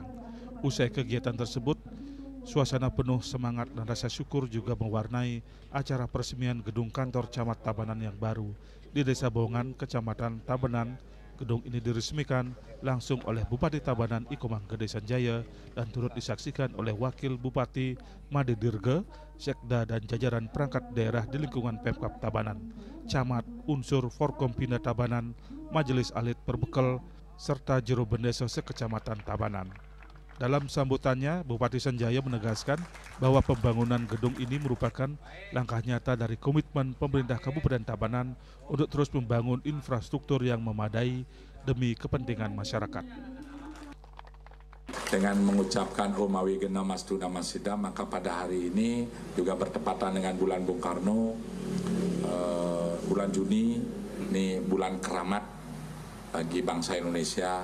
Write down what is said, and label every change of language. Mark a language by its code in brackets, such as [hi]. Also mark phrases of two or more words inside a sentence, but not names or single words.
[id] Usai kegiatan tersebut, suasana penuh semangat dan rasa syukur juga mewarnai acara peresmian gedung kantor Camat Tabanan yang baru di Desa Bongan, Kecamatan Tabanan. Gedung ini diresmikan langsung oleh Bupati Tabanan Iko Manggede Sanjaya dan turut disaksikan oleh Wakil Bupati Made Dirge, Sekda dan jajaran perangkat daerah di lingkungan Pemkab Tabanan, Camat, unsur Forkompina Tabanan, Majelis Alit Perbekal, serta Jero Bendeso se-Kecamatan Tabanan. Dalam sambutannya, Bupati Sanjaya menegaskan bahwa pembangunan gedung ini merupakan langkah nyata dari komitmen pemerintah Kabupaten Tabanan untuk terus membangun infrastruktur yang memadai demi kepentingan masyarakat. Dengan mengucapkan [sa] Om Awi Genam Astu Namasida, [id] maka pada hari ini juga bertepatan dengan bulan Bung Karno, bulan Juni, ini bulan keramat bagi bangsa Indonesia.